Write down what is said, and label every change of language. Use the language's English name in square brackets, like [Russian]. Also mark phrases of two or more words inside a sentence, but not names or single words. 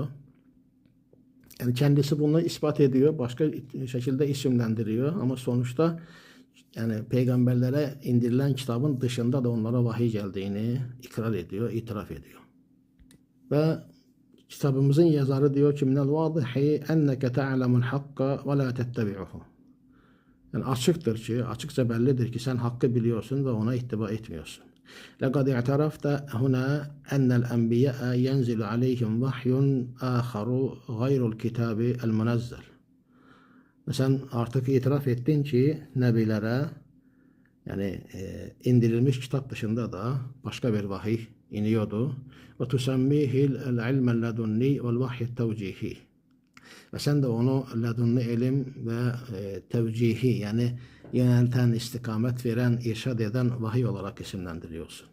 [Turkish] Yani kendisi bunu ispat ediyor, başka şekilde isimlendiriyor ama sonuçta yani peygamberlere indirilen kitabın dışında da onlara vahiy geldiğini ikrar ediyor, itiraf ediyor. Ve kitabımızın yazarı diyor ki [Arabic] من الواضح أنك تعلم الحق ولا تتبعه. [Turkish] Yani açıkça bellidir ki sen hakkı biliyorsun ve ona ittiba etmiyorsun. [Arabic] لَقَدْ اِعْتَرَفْتَ هُنَا اَنَّ الْاَنْبِيَاءَ يَنْزِلُ عَلَيْهِمْ وَحْيٌ آخَرُ غَيْرُ الْكِتَابِ الْمُنَزَّلِ. [Turkish] Sen artık itiraf ettin ki nebilere Yani indirilmiş kitap dışında da başka bir vahiy iniyordu. [Arabic] وتسميه العلم اللدني والوحي التوجيهي. [Turkish] Ve sen de onu ledunni ilim ve tevcihi yani yönelten, istikamet veren, irşad eden vahiy olarak isimlendiriyorsun.